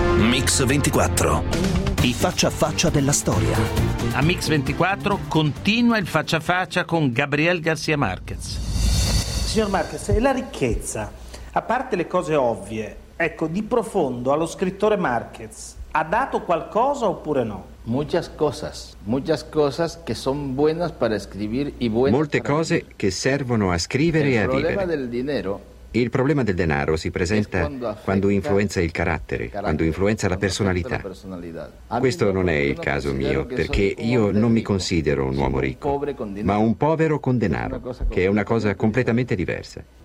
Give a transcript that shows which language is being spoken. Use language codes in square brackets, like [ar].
[it] Mix 24, i faccia a faccia della storia. A Mix 24 continua il faccia a faccia con Gabriel García Márquez. Signor Márquez, la ricchezza, a parte le cose ovvie, ecco, di profondo allo scrittore Márquez, ha dato qualcosa oppure no? [es] Muchas cosas que son buenas para escribir y buenas. [it] Molte cose che servono a scrivere e a vivere. Il problema del denaro si presenta quando influenza il carattere, quando influenza la personalità. Questo non è il caso mio, perché io non mi considero un uomo ricco, ma un povero con denaro, che è una cosa completamente diversa.